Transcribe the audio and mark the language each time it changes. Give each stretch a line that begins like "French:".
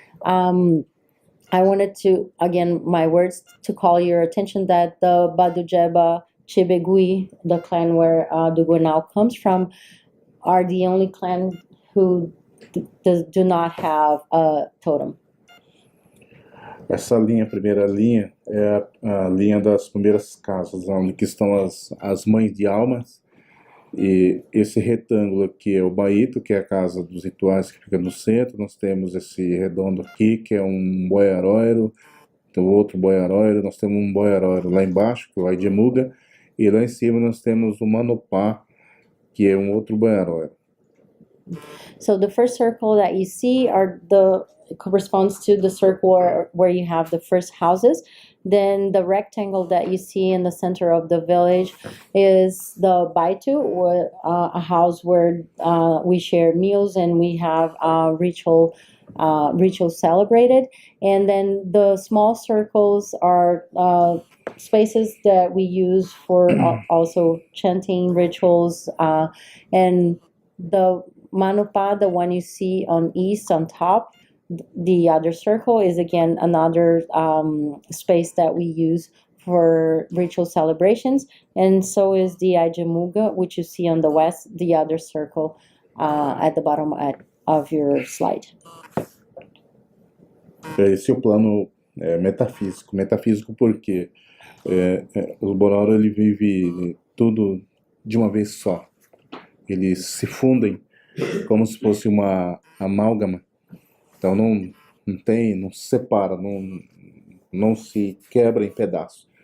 English: I wanted to, again, my words, to call your attention that the Badujeba Chibigui, the clan where Adugoenau comes from, are the only clan who do not have a totem.
Portuguese: Essa linha, a primeira linha, é a linha das primeiras casas, onde que estão as mães de almas. E esse retângulo aqui é o Baíto, que é a casa dos rituais que fica no centro. Nós temos esse redondo aqui, que é um boiaroiro, tem outro boiaroiro. Nós temos um boiaroiro lá embaixo, que é o Aidemuga. E lá em cima nós temos o Manopá, que é um outro boiaroiro.
English: So the first circle that you see corresponds to the circle where you have the first houses. Then the rectangle that you see in the center of the village is the Baitu, a house where we share meals and we have ritual celebrated. And then the small circles are spaces that we use for also chanting rituals. And the Manupa, the one you see on east on top, the other circle is again another space that we use for ritual celebrations, and so is the Aijamuga, which you see on the west, the other circle at the bottom of your slide.
Portuguese: Esse é o plano metafísico. Metafísico porque o Bororo ele vive tudo de uma vez só. Eles se fundem como se fosse uma amálgama. Então não se separa, não se quebra em pedaços.